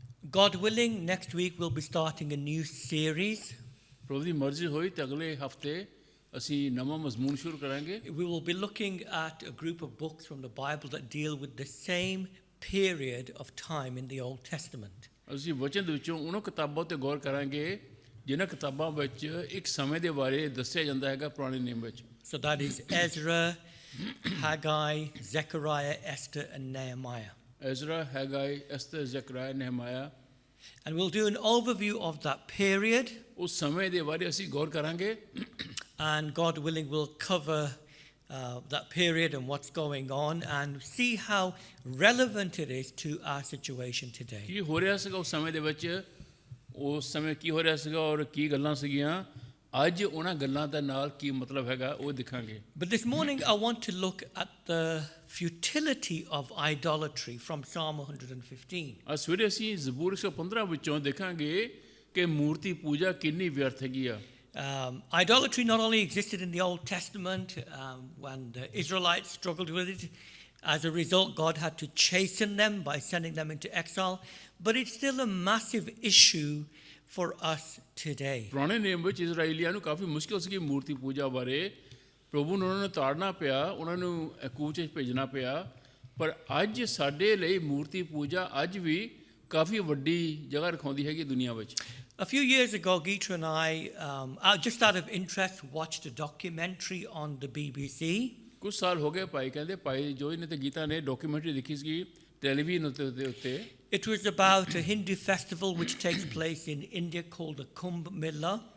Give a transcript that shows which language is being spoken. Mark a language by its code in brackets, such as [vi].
[en] God willing, next week we'll be starting a new series. [pa] ਪ੍ਰਭੂ ਦੀ ਮਰਜ਼ੀ ਹੋਈ ਤਾਂ ਅਗਲੇ ਹਫਤੇ ਅਸੀਂ ਨਵਾਂ ਮਜ਼ਮੂਨ ਸ਼ੁਰੂ ਕਰਾਂਗੇ। [en] We will be looking at a group of books from the Bible that deal with the same period of time in the Old Testament. [pa] ਅਸੀਂ ਵਚਨ ਦੇ ਵਿੱਚੋਂ ਉਹਨਾਂ ਕਿਤਾਬਾਂ 'ਤੇ ਗੌਰ ਕਰਾਂਗੇ ਜਿਨ੍ਹਾਂ ਕਿਤਾਬਾਂ ਵਿੱਚ ਇੱਕ ਸਮੇਂ ਦੇ ਬਾਰੇ ਦੱਸਿਆ ਜਾਂਦਾ ਹੈਗਾ ਪੁਰਾਣੇ ਨਿਯਮ ਵਿੱਚ। [en] So that is Ezra, Haggai, Zechariah, Esther, and Nehemiah. [pa] Ezra, ਹੈਗਾਈ, ਐਸਤਰ, ਜ਼ਕਰਿਆ, ਨehemiah। [en] And we'll do an overview of that period, [pa] ਉਸ ਸਮੇਂ ਦੇ ਬਾਰੇ ਅਸੀਂ ਗੌਰ ਕਰਾਂਗੇ [en] and God willing, we'll cover that period and what's going on, and see how relevant it is to our situation today. [pa] ਕੀ ਹੋ ਰਿਹਾ ਸੀਗਾ ਉਸ ਸਮੇਂ ਦੇ ਵਿੱਚ, ਉਸ ਸਮੇਂ ਕੀ ਹੋ ਰਿਹਾ ਸੀਗਾ ਔਰ ਕੀ ਗੱਲਾਂ ਸੀਗੀਆਂ, ਅੱਜ ਉਹਨਾਂ ਗੱਲਾਂ ਦਾ ਨਾਲ ਕੀ ਮਤਲਬ ਹੈਗਾ ਉਹ ਦਿਖਾਂਗੇ। [en] But this morning I want to look at the futility of idolatry from Psalm 115. [pa] ਅੱਜ ਸਵੇਰੇ ਅਸੀਂ ਜ਼ਬੂਰ 115 ਵਿੱਚੋਂ ਦੇਖਾਂਗੇ ਕਿ ਮੂਰਤੀ ਪੂਜਾ ਕਿੰਨੀ ਵਿਅਰਥ ਹੈਗੀ ਆ। [en] Idolatry not only existed in the Old Testament when the Israelites struggled with it. As a result, God had to chasten them by sending them into exile. But it's still a massive issue for us today. [pa] ਪੁਰਾਣੇ ਨੇਮ ਵਿੱਚ ਇਜ਼ਰਾਈਲੀਆਂ ਨੂੰ ਕਾਫੀ ਮੁਸ਼ਕਿਲ ਸੀ ਮੂਰਤੀ ਪੂਜਾ ਬਾਰੇ। ਪ੍ਰਭੂ ਨੂੰ ਉਹਨਾਂ ਨੂੰ ਤਾੜਨਾ ਪਿਆ, ਉਹਨਾਂ ਨੂੰ ਕੂਚ ਵਿੱਚ ਭੇਜਣਾ ਪਿਆ। ਪਰ ਅੱਜ ਸਾਡੇ ਲਈ ਮੂਰਤੀ ਪੂਜਾ ਅੱਜ ਵੀ ਕਾਫੀ ਵੱਡੀ ਜਗ੍ਹਾ ਰਖਾਉਂਦੀ ਹੈਗੀ ਦੁਨੀਆ ਵਿੱਚ। [en] A few years ago, Geeta and I, just out of interest, watched a documentary on the BBC. [pa] ਕੁਝ ਸਾਲ ਹੋ ਗਏ ਭਾਈ ਕਹਿੰਦੇ, ਭਾਈ ਜੋਈ ਨੇ ਤੇ ਗੀਤਾ ਨੇ ਡਾਕੂਮੈਂਟਰੀ ਦੇਖੀ ਸੀ ਟੈਲੀਵਿਜ਼ਨ ਉੱਤੇ। [en] It was about a Hindu festival which takes place in India called the Kumbh Mela.